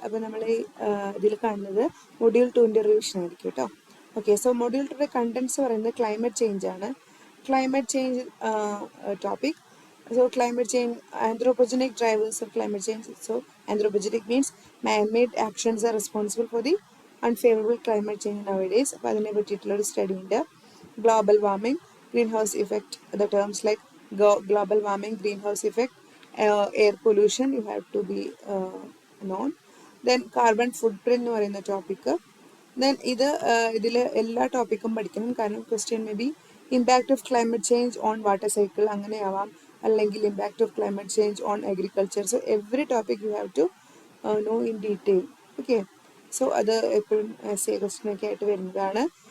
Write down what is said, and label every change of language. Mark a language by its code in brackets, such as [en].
[ml] അപ്പോൾ നമ്മൾ ഇതിൽ കാണുന്നത് മൊഡ്യൂൾ 2ൻ്റെ റിവിഷൻ ആയിരിക്കും കേട്ടോ. ഓക്കെ, സോ മൊഡ്യൂൾ 2യുടെ കണ്ടൻസ് പറയുന്നത് ക്ലൈമറ്റ് ചേഞ്ച് ആണ്. Climate change topic. [en] So climate change, anthropogenic drivers of climate change. So anthropogenic means man-made actions are responsible for the unfavorable climate change nowadays. [ml] അപ്പോൾ അതിനെ പറ്റിയിട്ടുള്ള ഒരു study ഉണ്ട്. [en] Global warming, green house effect, the terms like global warming, greenhouse effect, air pollution, you have to be known. Then carbon footprint [ml] എന്ന് പറയുന്ന topic. [en] then [ml] ഇതിൽ എല്ലാ ടോപ്പിക്കും പഠിക്കണം, കാരണം [en] question may be impact of climate change on water cycle [ml] അങ്ങനെയാവാം, അല്ലെങ്കിൽ [en] Impact of climate change on agriculture. So every topic you have to know in detail. Okay, so [ml] അത് എപ്പോഴും S A question ഒക്കെ ആയിട്ട് വരുന്നതാണ്.